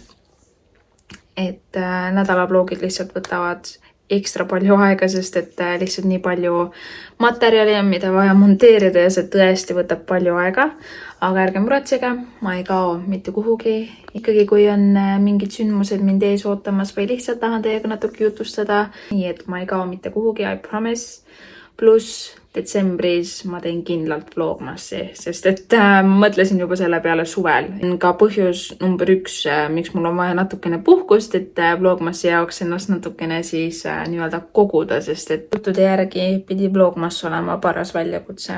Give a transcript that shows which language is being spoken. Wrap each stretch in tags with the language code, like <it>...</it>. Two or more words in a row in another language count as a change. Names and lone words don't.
<et>Et nädala vlogid lihtsalt võtavad ekstra palju aega, sest et lihtsalt nii palju materjali on, mida vaja monteerida ja see tõesti võtab palju aega. Aga ärge muretsege, ma ei kao mitte kuhugi. Ikkagi kui on mingid sündmused mind ees ootamas või lihtsalt tahan teiega natuke jutustada, nii et ma ei kao mitte kuhugi,</et> <en>I promise.</en> <et>Plus detsembris ma teen kindlalt vlogmassi, sest et mõtlesin juba selle peale suvel. Ka põhjus number 1, miks mul on vaja natukene puhkust, et vlogmassi jaoks ennast natukene siis nii-öelda koguda, sest et juttude järgi pidi vlogmass olema paras väljakutse.</et>